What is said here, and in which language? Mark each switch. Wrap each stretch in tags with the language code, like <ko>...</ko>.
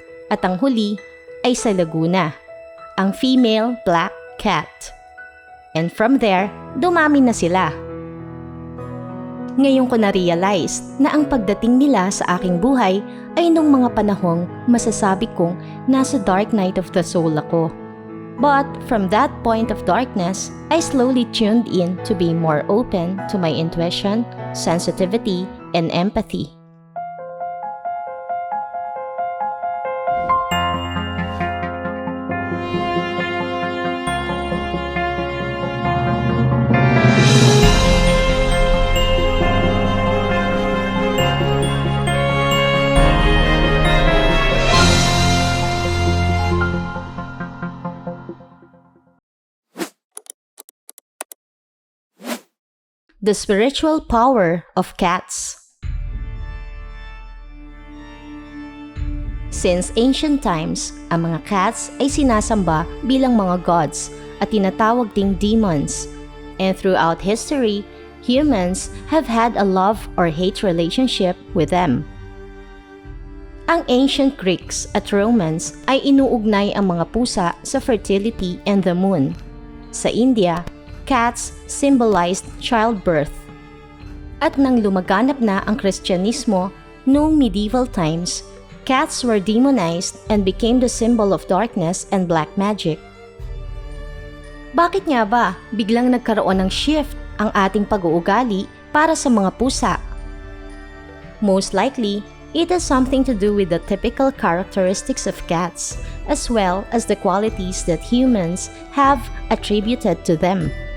<tl>At ang huli ay sa Laguna, ang female black cat.</tl> <en>And from there,</en> <tl>dumami na sila. Ngayon ko na-realize na ang pagdating nila sa aking buhay ay nung mga panahong masasabi kong nasa</tl> <en>dark night of the soul</en> <tl>ako.</tl> <en>But from that point of darkness, I slowly tuned in to be more open to my intuition, sensitivity, and empathy. The spiritual power of cats.</en> <tl>Since ancient times, ang mga cats ay sinasamba bilang mga gods at tinatawag ding demons.</tl> <en>And throughout history, humans have had a love or hate relationship with them.</en> <tl>Ang ancient Greeks at Romans ay inuugnay ang mga pusa sa</tl> <en>fertility and the moon.</en> <tl>Sa India,</tl> <en>cats symbolized childbirth.</en> <tl>At nang lumaganap na ang Kristyanismo noong</tl> <en>medieval times, cats were demonized and became the symbol of darkness and black magic.</en> <tl>Bakit nga ba biglang nagkaroon ng shift ang ating pag-uugali para sa mga pusa?</tl> <en>Most likely, it has something to do with the typical characteristics of cats, as well as the qualities that humans have attributed to them.</en>